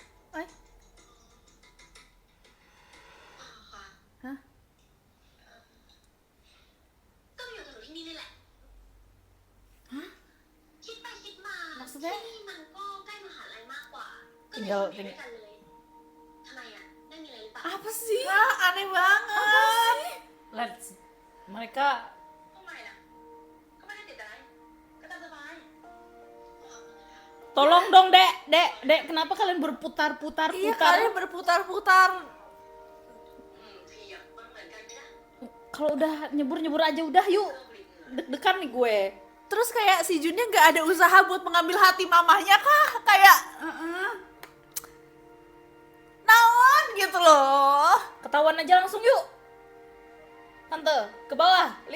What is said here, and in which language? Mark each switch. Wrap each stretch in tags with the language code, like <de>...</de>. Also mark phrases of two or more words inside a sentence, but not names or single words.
<th>อ๋อค่ะ ฮะ ก็มาอยู่กับหนูที่นี่นี่แหละ คิดไปคิดมา</th> <id>Maksudnya?</id> <th>ที่นี่มันก็ใกล้มหาลัยมากกว่า ก็เลย</th> <id>Tinggal-</id> <th>อยู่ด้วยกันเลยทำไมอ่ะไม่มีอะไรหรือเปล่า</th> <id>Apa sih? Ah, aneh banget. mereka</id> <th>ทำไมล่ะก็ไม่ได้ติดอะไรก็ตามสบาย</th> <id>tolong dong dek kenapa kalian berputar-putar Iya, putar kalian berputar-putar.</id> <th>ทีอ่ะมันเหมือนกันไหมล่ะ</th> <id>kalau udah nyebur aja udah yuk deg-degan nih gue. Terus kayak si Junnya nggak ada usaha buat mengambil hati mamahnya kah? Kayak naon gitu loh. Ketahuan aja langsung yuk. Tante, ke bawah. Lihat</id>